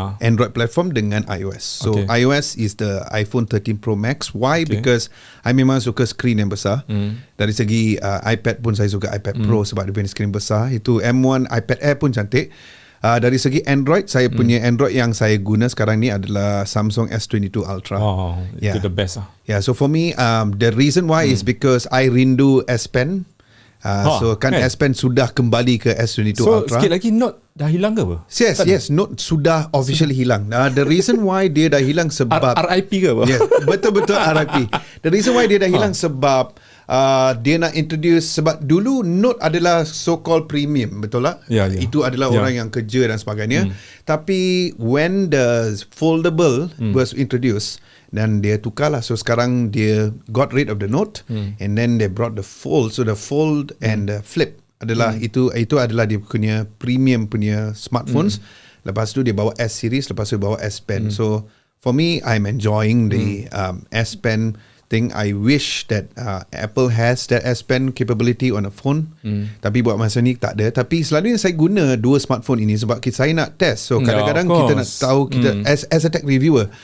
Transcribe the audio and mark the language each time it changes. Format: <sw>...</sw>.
<en>Android platform dengan iOS. So iOS is the iPhone 13 Pro Max. Why?</en> <ms>Because I memang suka screen yang besar. Dari segi iPad pun saya suka iPad Pro sebab dia punya screen besar. Itu M1 iPad Air pun cantik. Dari segi Android, saya punya Android yang saya guna sekarang ni adalah Samsung S22 Ultra. Itu</ms> <en>the best</en> <ms>lah.</ms> <en>So for me, the reason why is because I rindu S Pen.</en> <ms>So kan S Pen sudah kembali ke S22</ms> <en>so, Ultra.</en> <ms>sikit lagi Note dah hilang ke apa? Yes, Note sudah officially hilang.</ms> <en>The reason why</en> <ms>dia dah hilang sebab RIP ke apa? Yes, betul-betul RIP.</ms> <en>The reason why</en> <ms>dia dah hilang sebab dia nak introduce, sebab dulu Note adalah so-called premium, betul tak? Itu adalah orang yang kerja dan sebagainya.</ms> <en>Tapi when the foldable was introduced,</en> <ms>dan dia tukar lah.</ms> <en>So</en> <ms>sekarang dia</ms> <en>got rid of the Note and then they brought the fold. So the fold and the flip</en> <ms>adalah itu adalah dia punya</ms> <en>premium punya smartphones.</en> <ms>Lepas tu dia bawa S series, lepas tu dia bawa S Pen.</ms> <en>So for me, I'm enjoying the S Pen thing. I wish that Apple has that S Pen capability on a phone.</en> <ms>Tapi buat masa ni tak ada. Tapi selalunya saya guna dua smartphone ini sebab saya nak test. So kadang-kadang kita nak tahu kita</ms> <en>as a tech reviewer.</en>